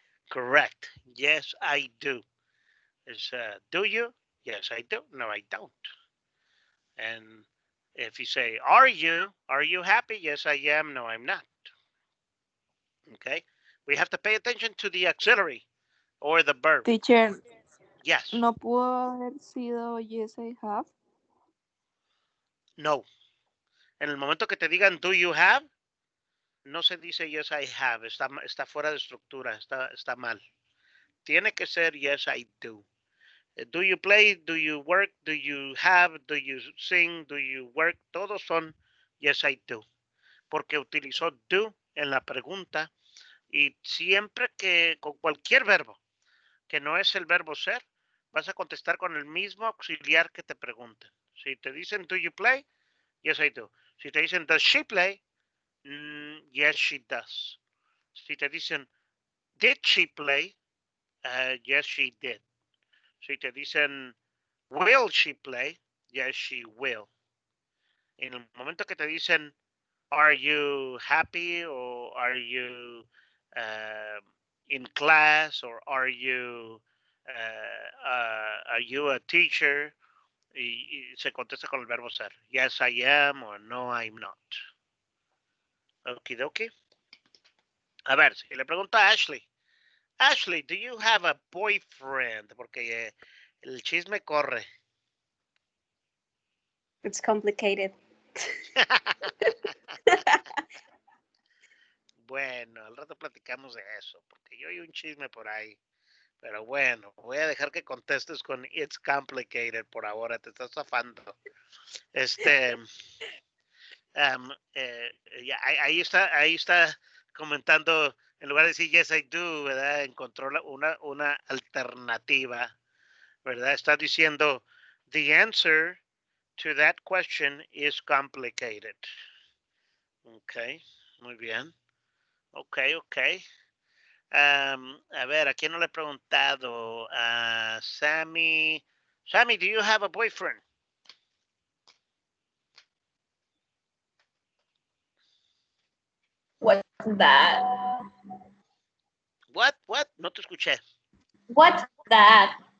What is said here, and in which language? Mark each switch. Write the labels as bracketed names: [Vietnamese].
[English] Correct. Yes, I do. Is do you? Yes, I do. No, I don't. And if you say, are you happy? Yes, I am. No, I'm not. Okay. We have to pay attention to the auxiliary or the verb. Teacher, Yes. [Spanish] no pudo haber sido [English] yes I have. [Spanish] No. En el momento que te digan, [English] do you have, [Spanish] no se dice [English] yes, I have. [Spanish] Está fuera de estructura. Está mal. Tiene que ser [English] yes, I do. Do you play? Do you work? Do you have? Do you sing? Do you work? [Spanish] Todos son [English] yes, I do. [Spanish] Porque utilizó do en la pregunta, y siempre que con cualquier verbo que no es el verbo ser, vas a contestar con el mismo auxiliar que te pregunten. Si te dicen, [English] do you play? Yes, I do. [Spanish] Si te dicen, [English] does she play? Yes, she does. [Spanish] Si te dicen, [English] did she play? Yes, she did. [Spanish] Si te dicen, [English] will she play? Yes, she will. [Spanish] En el momento que te dicen, [English] are you happy, or are you uh, in class, or are you a teacher? [Spanish] Y se contesta con el verbo ser. [English] Yes, I am, or no, I'm not. Okidoki. [Spanish] A ver, si le pregunto a Ashley. [English] Ashley, do you have a boyfriend? [Spanish] Porque el chisme corre. [English] It's complicated. [Spanish] Bueno, al rato platicamos de eso, porque yo hay un chisme por ahí. Pero bueno, voy a dejar que contestes con [English] it's complicated [Spanish] por ahora, te estás zafando. Ya, ahí está comentando, en lugar de decir [English] yes I do, [Spanish] ¿verdad? Encontró una alternativa, ¿verdad? Está diciendo [English] the answer to that question is complicated. [Spanish] Ok, muy bien. Ok, ok. A ver, ¿a quién no le he preguntado? A Sammy. [English] Sammy, do you have a boyfriend? What's that? What? [Spanish] No te escuché. [English] What's that?